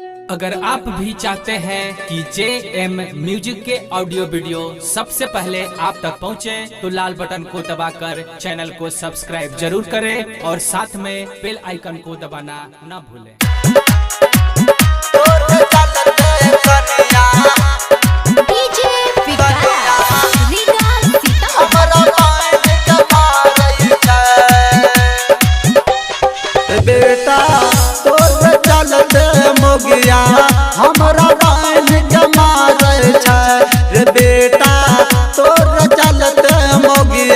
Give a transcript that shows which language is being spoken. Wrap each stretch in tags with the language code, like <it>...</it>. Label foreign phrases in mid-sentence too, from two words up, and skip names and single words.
<hi>अगर आप भी चाहते हैं कि JM म्यूजिक के ऑडियो वीडियो सबसे पहले आप तक पहुंचे, तो लाल बटन को दबाकर चैनल को सब्सक्राइब जरूर करें और साथ में</hi> <en>bell icon</en> <hi>को दबाना ना भूलें।</hi> <anp>बेटा तोर चलते मोगिया हमरा बांध के मारे छै रे बेटा तोर चलते मोगिया</anp>